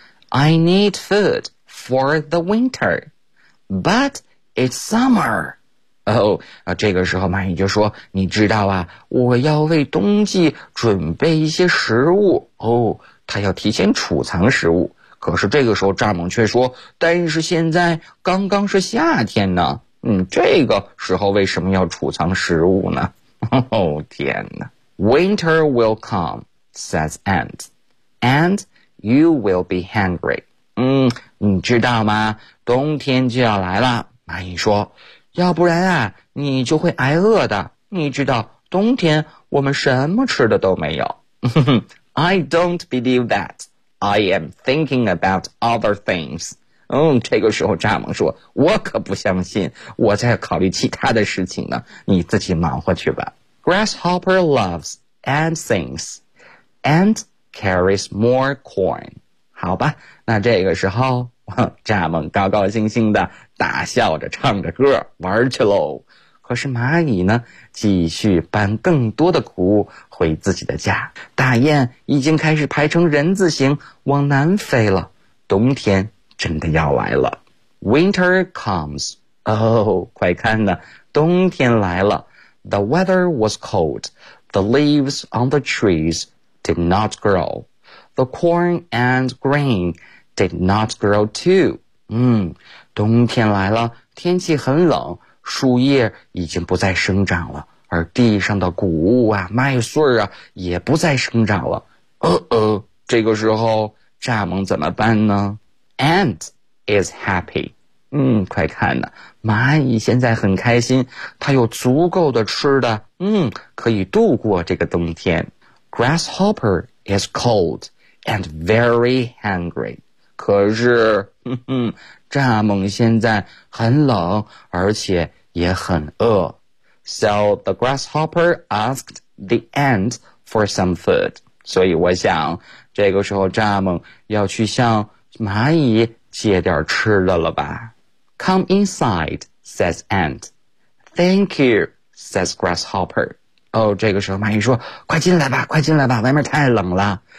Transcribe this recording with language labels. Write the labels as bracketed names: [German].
[English] I need food for the winter, but it's summer. [Chinese] 哦，这个时候蚂蚁就说，你知道啊，我要为冬季准备一些食物。哦，它要提前储藏食物。可是这个时候蚱蜢却说，但是现在刚刚是夏天呢。这个时候为什么要储藏食物呢？哦，天哪。 [English] Winter will come, says ant. And you will be hungry. [Chinese] 你知道吗？冬天就要来了。蚂蚁说，要不然啊，你就会挨饿的。你知道，冬天我们什么吃的都没有。 [English] I don't believe that. I am thinking about other things. [Chinese] 这个时候蚱蜢说，我可不相信，我在考虑其他的事情呢。你自己忙活去吧。 [English] Grasshopper loves and sings, and carries more corn. [Chinese] 好吧，那这个时候，蚱蜢高高兴兴的大笑着唱着歌玩去喽。可是蚂蚁呢，继续搬更多的谷物回自己的家。大雁已经开始排成人字形往南飞了。冬天真的要来了。 [English] Winter comes. [Chinese] 哦，快看呢，冬天来了。 [English] The weather was cold. The leaves on the trees did not grow. The corn and grain did not grow too. [Chinese] 冬天来了，天气很冷，树叶已经不再生长了，而地上的谷物啊，麦穗啊，也不再生长了。这个时候蚱蜢怎么办呢？ [English] Ant is happy. [Chinese] 快看呢，蚂蚁现在很开心，它有足够的吃的，可以度过这个冬天。 [English] Grasshopper is cold and very hungry. [Chinese] 可是，蚱蜢现在很冷，而且也很饿。 [English] So the grasshopper asked the ant for some food. [Chinese] 所以我想，这个时候蚱蜢要去向蚂蚁借点吃的了吧。 [English] Come inside, says ant. Thank you, says grasshopper. [Chinese] 哦，这个时候蚂蚁说，快进来吧，快进来吧，外面太冷了。